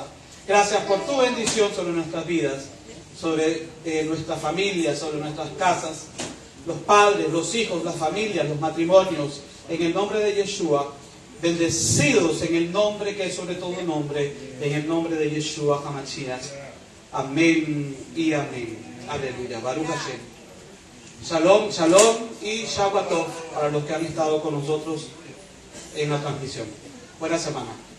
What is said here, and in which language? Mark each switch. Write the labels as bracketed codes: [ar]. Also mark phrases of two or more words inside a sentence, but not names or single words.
[es] Gracias por tu bendición sobre nuestras vidas, sobre nuestra familia, sobre nuestras casas, los padres, los hijos, las familias, los matrimonios. En el nombre de Yeshua, bendecidos en el nombre que es sobre todo nombre, en el nombre de [he] ישוע המשיח. [es] Amén y amén. Aleluya. [he] ברוך השם. שלום, שלום [es] y [he] שבת טוב [es] para los que han estado con nosotros en la transmisión. Buena semana.